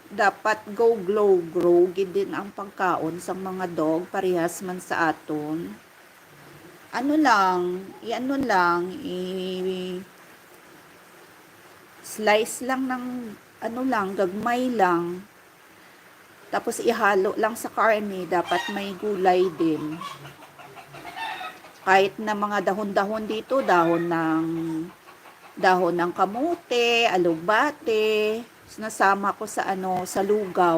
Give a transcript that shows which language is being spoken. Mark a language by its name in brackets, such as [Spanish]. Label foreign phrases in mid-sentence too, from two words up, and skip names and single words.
[Hiligaynon] Dapat [English] go glow grow [Hiligaynon] gid din ang pagkaon sa mga dog parehas man sa aton. [Filipino] Ano lang slice lang ng ano lang gagmay lang. Tapos ihalo lang sa karne, dapat may gulay din. Kahit na mga dahon-dahon dito, dahon ng kamote, alugbate, nasama ko sa sa lugaw.